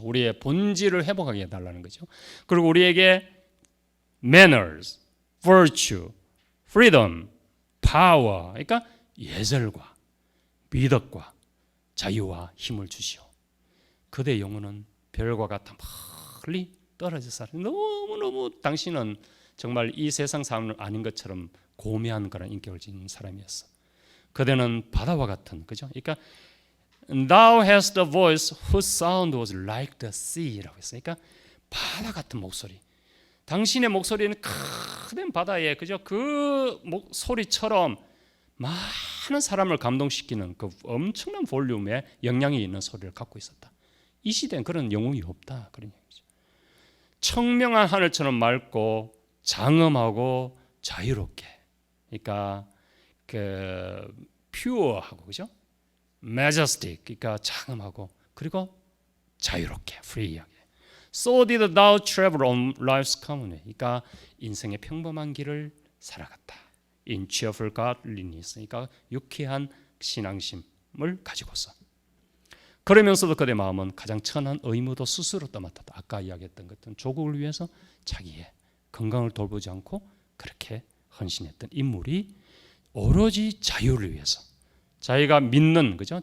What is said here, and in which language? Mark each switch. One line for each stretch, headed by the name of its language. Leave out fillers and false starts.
Korean: 우리의 본질을 회복하게 해달라는 거죠. 그리고 우리에게
English: manners, virtue, freedom, power,
Korean: 그러니까 예절과 미덕과 자유와 힘을 주시오. 그대 영혼은 별과 같아 멀리 떨어져 살아. 너무너무 당신은 정말 이 세상 사람은 아닌 것처럼 고매한 그런 인격을 지닌 사람이었어. 그대는 바다와 같은 그죠? 그러니까
English: Thou hast the voice whose sound was like the sea라고
Korean: 했어요. 그러니까 바다 같은 목소리. 당신의 목소리는 큰 바다에 그죠? 그 소리처럼 많은 사람을 감동시키는 그 엄청난 볼륨의 영향이 있는 소리를 갖고 있었다. 이 시대엔 그런 영웅이 없다. 그런 얘기죠. 청명한 하늘처럼 맑고 장엄하고 자유롭게. 그러니까 그 퓨어하고 그죠? majestic 그러니까 장엄하고 그리고 자유롭게 프리하게.
English: So did thou travel on life's common way.
Korean: 그러니까 인생의 평범한 길을 살아갔다.
English: In cheerful godliness.
Korean: 그러니까 유쾌한 신앙심을 가지고서. 그러면서도 그대 마음은 가장 천한 의무도 스스로 떠맡았다. 아까 이야기했던 것은 조국을 위해서 자기의 건강을 돌보지 않고 그렇게 헌신했던 인물이 오로지 자유를 위해서 자기가 믿는 그죠?